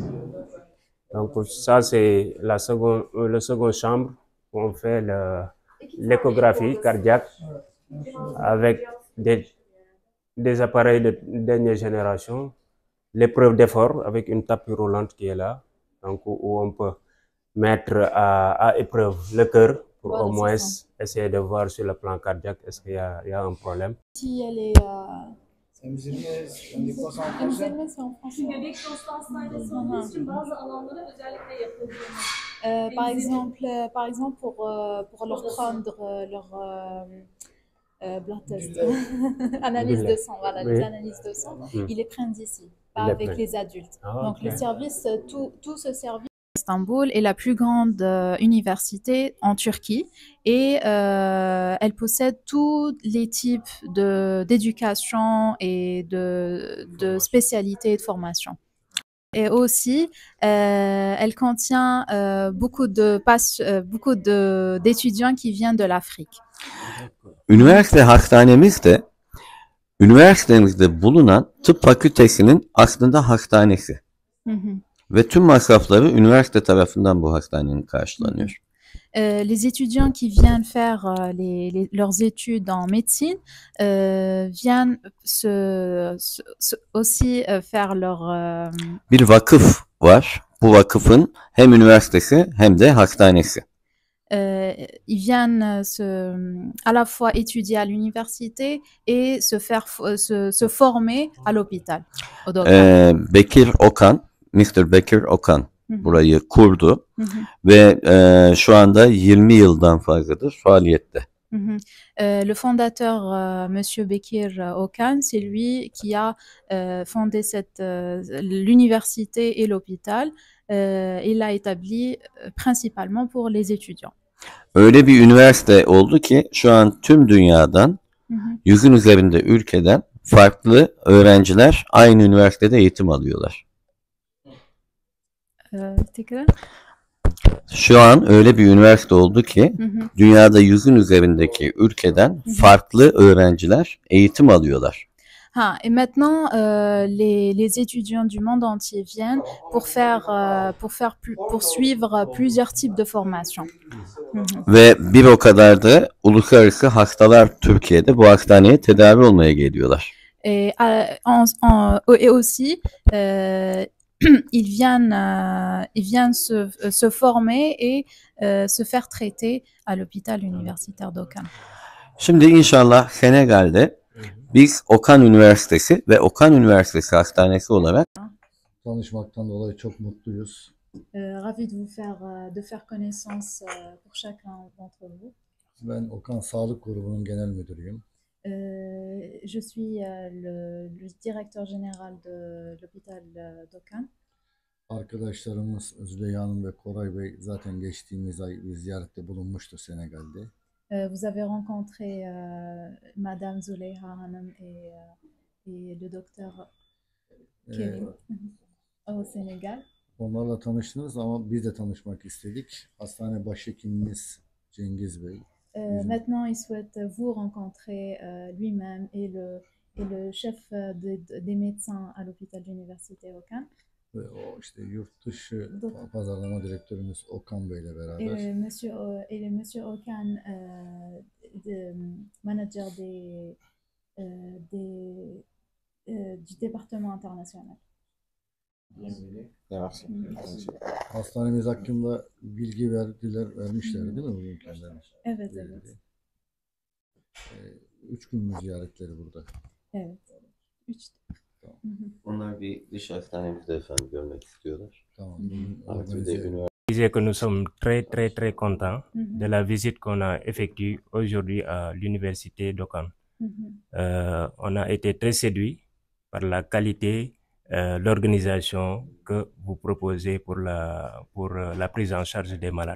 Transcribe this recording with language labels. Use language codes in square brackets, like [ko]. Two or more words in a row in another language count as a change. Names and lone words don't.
[fr] Donc ça, c'est la seconde chambre où on fait l'échographie cardiaque avec des appareils de dernière génération, l'épreuve d'effort avec une tapis roulante qui est là, donc où on peut mettre à épreuve le cœur pour au moins essayer de voir sur le plan cardiaque est-ce qu'il y a un problème. Si elle est C'est en français. [tr] Bebek hastaneleri olduğu için bazı alanlara özellikle yapıldığını. [fr] Par exemple pour leur prendre leur [en] blood test, [fr] analyse de sang, voilà, les analyses de sang, ils les prennent d'ici, pas avec les adultes. Donc le service, tout ce service. Istanbul est la plus grande université en Turquie et elle possède tous les types d'éducation et de spécialités et de formation. Et aussi, elle contient beaucoup d'étudiants qui viennent de l'Afrique. [tr] Üniversite hastanemizde üniversitemizde bulunan tıp fakültesinin aslında hastanesi. Ve tüm masrafları üniversite tarafından bu hastanenin karşılanıyor. [fr] Les étudiants qui viennent faire leurs études en médecine viennent aussi faire leur... [tr] Bir vakıf var. Bu vakıfın hem üniversitesi hem de hastanesi. [fr] Ils viennent à la fois étudier à l'université et se former à l'hôpital. [tr] Bekir Okan, Mr. Bekir Okan burayı kurdu ve şu anda 20 yıldan fazladır faaliyette. [fr] Le fondateur, Monsieur Bekir Okan, c'est lui qui a fondé l'université et l'hôpital. Il l'a établi principalement pour les étudiants. [tr] Öyle bir üniversite oldu ki şu an tüm dünyadan 100'ün üzerinde ülkeden farklı öğrenciler aynı üniversitede eğitim alıyorlar. Şu an öyle bir üniversite oldu ki dünyada 100'ün üzerindeki ülkeden farklı öğrenciler eğitim alıyorlar. [fr] Et maintenant, les étudiants du monde entier viennent pour suivre plusieurs types de formations. [tr] Ve bir o kadar da uluslararası hastalar Türkiye'de bu hastaneye tedavi olmaya geliyorlar. [fr] Et aussi, ils viennent se former et se faire traiter à l'hôpital universitaire d'Okan. [tr] Şimdi inşallah Senegal'de biz Okan Üniversitesi ve Okan Üniversitesi Hastanesi olarak tanışmaktan dolayı çok mutluyuz. [fr] Ravi de faire connaissance pour chacun d'entre vous. [tr] Ben Okan Sağlık Grubu'nun genel müdürüyüm. [fr] Je suis le directeur général de l'hôpital d'Okan. [tr] Arkadaşlarımız Züleyha Hanım ve Koray Bey zaten geçtiğimiz ay bir ziyarette bulunmuştu Senegal'de. [fr] Vous avez rencontré Madame Zuleyha Hanım et le docteur Kevin au Sénégal. [tr] Onlarla tanıştınız ama biz de tanışmak istedik. Hastane başhekimimiz Cengiz Bey. [fr] Maintenant, il souhaite vous rencontrer lui-même et le chef des médecins à l'hôpital de l'université Okan. [tr] Ve o işte yurt dışı pazarlama direktörümüz Okan Bey ile beraber. [fr] Et le monsieur Okan, manager du département international. [tr] Hastanemiz hakkında bilgi vermişler değil mi bugün kendilerine? Evet, evet. 3 gün mü ziyaretleri burada? Evet. 3. Tamam. Onlar bir dış hastanemizde efendim görmek istiyorlar. Tamam. Artık bir de üniversite. [fr] Disais que nous sommes très contents de la visite qu'on a effectuée aujourd'hui à l'université d'Okan. On a été très séduits par la qualité, l'organisation que vous proposez pour la prise en charge des malades.